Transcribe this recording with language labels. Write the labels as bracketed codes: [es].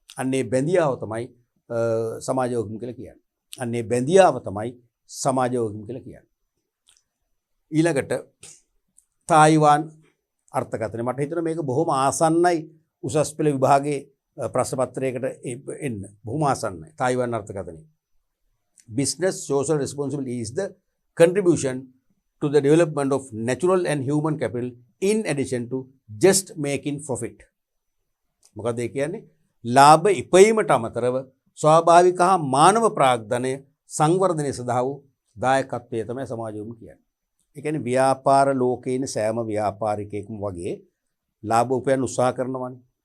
[si] අන්නේ බැඳියාව තමයි සමාජ වගකීම කියලා කියන්නේ. අන්නේ බැඳියාව තමයි සමාජ වගකීම කියලා කියන්නේ. ඊළඟට තායිවාන් අර්ථකථනය මට හිතෙනවා මේක බොහොම ආසන්නයි උසස් පෙළ විභාගයේ ප්‍රශ්න පත්‍රයකට එන්න. බොහොම ආසන්නයි Taiwan අර්ථකථනය. [en] Business social responsibility is the contribution to the development of natural and human capital in addition to just making profit. [si] මොකද ඒ කියන්නේ ලාභ ඉපයීමට අමතරව ස්වාභාවික හා මානව ප්‍රාග්ධනය සංවර්ධනය සඳහා වූ දායකත්වය තමයි සමාජ වගකීම කියන්නේ. ඒ කියන්නේ ව්‍යාපාර ලෝකයේ ඉන්න සෑම ව්‍යාපාරිකයෙක්ම වගේ ලාභ උපයන්න උත්සාහ කරනවානේ.